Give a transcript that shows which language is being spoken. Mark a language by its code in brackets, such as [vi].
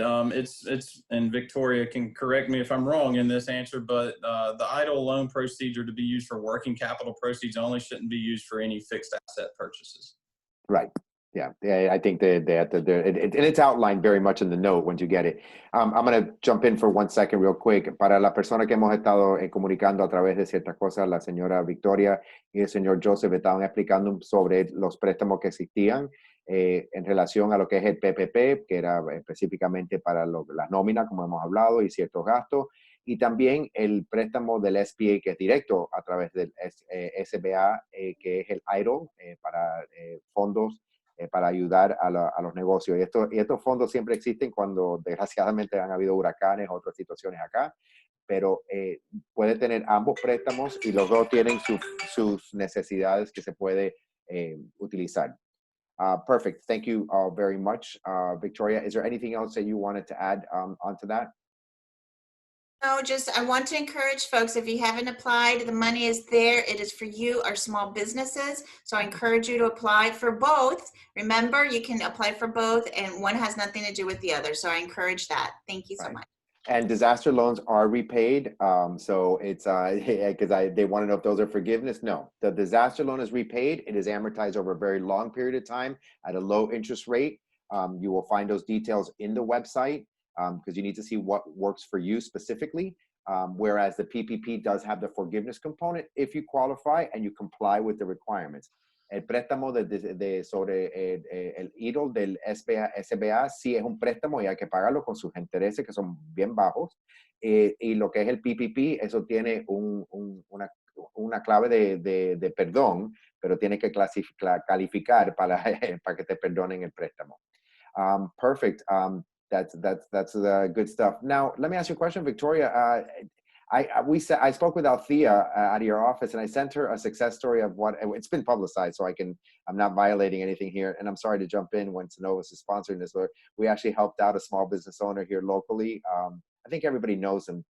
[en] It's and Victoria can correct me if I'm wrong in this answer, but the EIDL loan proceeds are to be used for working capital proceeds only, shouldn't be used for any fixed asset purchases. Right. Yeah. I think and it's outlined very much in the note once you get it. I'm going to jump in for 1 second real quick. [es] Para la persona que hemos estado comunicando a través de ciertas cosas, la señora Victoria y el señor Joseph estaban explicando sobre los préstamos que existían en relación a lo que es el PPP, que era específicamente para las nóminas, como hemos hablado, y ciertos gastos, y también el préstamo del SBA, que es directo a través del SBA, que es el EIDL, para fondos para ayudar a los negocios. Y estos fondos siempre existen cuando desgraciadamente han habido huracanes o otras situaciones acá, pero puede tener ambos préstamos y los dos tienen sus necesidades que se puede utilizar. [en] Perfect. Thank you very much, Victoria. Is there anything else that you wanted to add onto that? No, just I want to encourage folks, if you haven't applied, the money is there. It is for you, our small businesses. So I encourage you to apply for both. Remember, you can apply for both, and one has nothing to do with the other. So I encourage that. Thank you so much. And disaster loans are repaid. So it's because they want to know if those are forgiveness. No, the disaster loan is repaid. It is amortized over a very long period of time at a low interest rate. You will find those details in the website because you need to see what works for you specifically. Whereas the PPP does have the forgiveness component if you qualify and you comply with the requirements. [es] El préstamo sobre el EIDL del SBA sí es un préstamo y hay que pagarlo con sus intereses que son bien bajos. Y lo que es el PPP, eso tiene una clave de perdón, pero tiene que calificar para que te perdonen el préstamo. [en] Perfect. That's good stuff. Now, let me ask you a question, Victoria. I spoke with Althea out of your office, and I sent her a success story of what it's been publicized, so I'm not violating anything here. And I'm sorry to jump in when Synovus is sponsoring this. We actually helped out a small business owner here locally. I think everybody knows them.